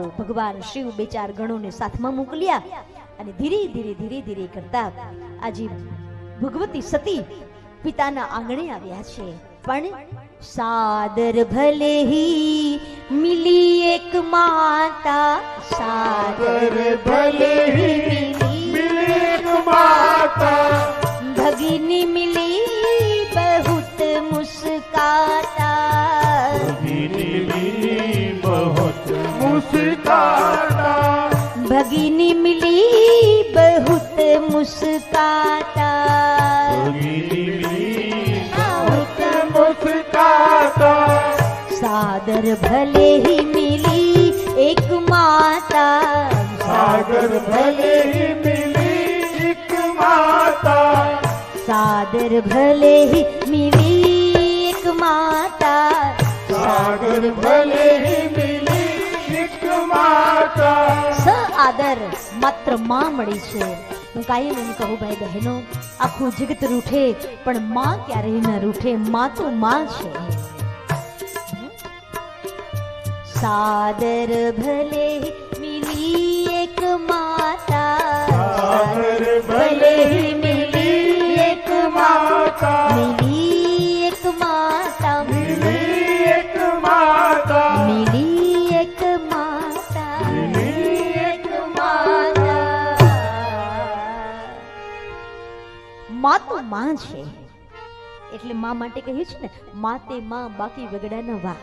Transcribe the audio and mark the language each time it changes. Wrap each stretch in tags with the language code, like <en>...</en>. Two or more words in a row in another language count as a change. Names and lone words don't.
<gu>ભગવાન શિવ બે ચાર ગણોને સાથમાં મોકલ્યા અને ધીરે ધીરે ધીરે ધીરે કરતા આજે ભગવતી સતી પિતાના આંગણે આવ્યા છે.</gu> <hi>પણ सादर भले ही मिली एक माता, सादर भले ही मिली एक माता, भगिनी मिली बहुत मुस्काता, भगिनी मिली बहुत मुस्काता, भगिनी मिली बहुत मुस्काता, भगिनी मिली बहुत मुस्काता, सादर भले ही मिली एक माता, सागर भले ही मिली एक माता, सादर भले ही मिली एक माता, सागर भले ही मिली एक माता.</hi> <gu>સ આદર માત્ર માં મળી છે. હું કાયમ એમ કહું ભાઈ બહેનો, આખું જગત રૂઠે પણ માં ક્યારેય ન રૂઠે. માં તો માં છે.</gu> <hi>सादर भले मिली एक माता, सागर भले ही मिली एक माता, मिली एक माता, मिली એક माता, मिली एक माता, मिली એક માતા. માં તો માં છે એટલે માં માટે કહ્યું છે ને, માં તે માં બાકી વગડા ન વા.</hi>